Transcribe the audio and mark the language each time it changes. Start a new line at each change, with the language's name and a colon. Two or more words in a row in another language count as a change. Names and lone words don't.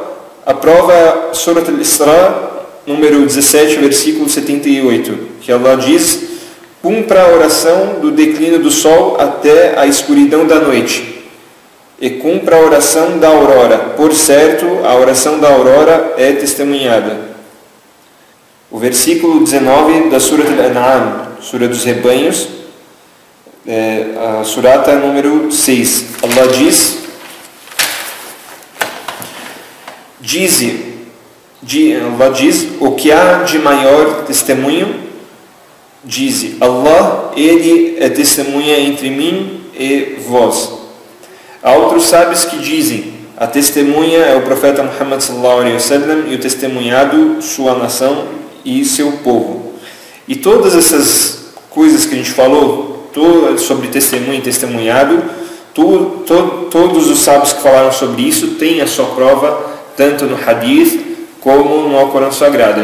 Portuguese: A prova é Surat al-Isra, número 17, versículo 78, que Allah diz: cumpra a oração do declínio do sol até a escuridão da noite, e cumpra a oração da aurora. Por certo, a oração da aurora é testemunhada. O versículo 19 da Surat al-An'am, Sura dos Rebanhos, a surata número 6. Allah diz: Allah diz: o que há de maior testemunho, diz Allah, ele é testemunha entre mim e vós. Há outros sábios que dizem: a testemunha é o profeta Muhammad
Arabic: صلى الله عليه وسلم
Portuguese: e o testemunhado sua nação e seu povo. E todas essas coisas que a gente falou sobre testemunho e testemunhado, todos os sábios que falaram sobre isso têm a sua prova tanto no Hadith como no Alcorão Sagrado.